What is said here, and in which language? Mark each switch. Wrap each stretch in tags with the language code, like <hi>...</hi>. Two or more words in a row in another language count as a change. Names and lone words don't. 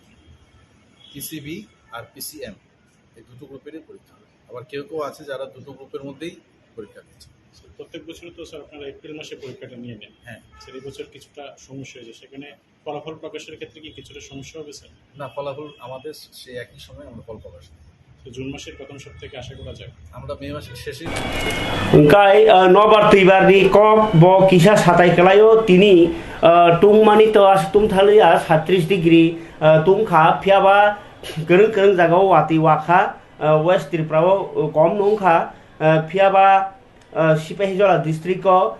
<bn>পিসিবি আর পিসিএম এই দুটো গ্রুপেরই পরীক্ষা হবে আবার কেউ কেউ আছে যারা দুটো গ্রুপের মধ্যেই পরীক্ষা দিচ্ছে প্রত্যেক বছর তো স্যার আপনারা এপ্রিল মাসে পরীক্ষাটা নিয়ে নেন হ্যাঁ স্যার এই বছর কিছুটা সমস্যা হয়েছে সেখানে ফলাফল প্রকাশের ক্ষেত্রে কি কিছুটা সমস্যা হবে স্যার না ফলাফল আমাদের সেই একই সময় আমরা ফল প্রকাশ করি জুন মাসের প্রথম সপ্তাহে আশা করা যায় আমরা মে মাসের শেষে</bn> <trp>Engkai nobar tibar di kok bo kisah satai kelayo tini tung mani to as tum thalia 37 degree tung kha phiaba gereng jagao wati wakha west tripura kom nong kha phiaba Sipahijola district ko</trp>